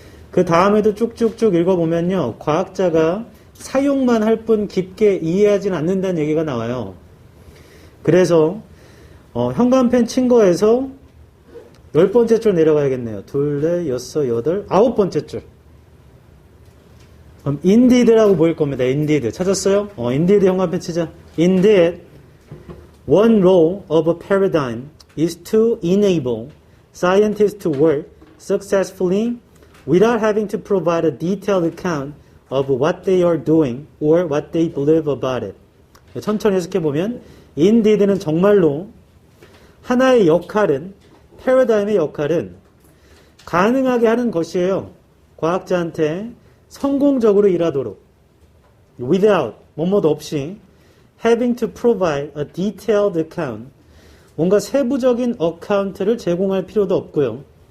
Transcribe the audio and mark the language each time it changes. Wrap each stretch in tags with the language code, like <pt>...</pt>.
<ko>그 다음에도 쭉쭉쭉 읽어보면요. 과학자가 사용만 할 뿐 깊게 이해하진 않는다는 얘기가 나와요. 그래서 형광펜 친 거에서 10번째 줄 내려가야겠네요. 둘, 넷, 여섯, 여덟, 9번째 줄. 그럼 indeed라고 보일 겁니다. indeed. 찾았어요? indeed 형광펜 치자.</ko> <en>Indeed, one role of a paradigm is to enable scientists to work successfully without having to provide a detailed account of what they are doing or what they believe about it.</en> <ko>천천히 해석해보면 indeed는 정말로 하나의 역할은 패러다임의 역할은 가능하게 하는 것이에요. 과학자한테 성공적으로 일하도록 without 뭐뭐도 없이</ko> <en>having to provide a detailed account</en> <ko>뭔가 세부적인 어카운트를 제공할 필요도 없고요.</ko>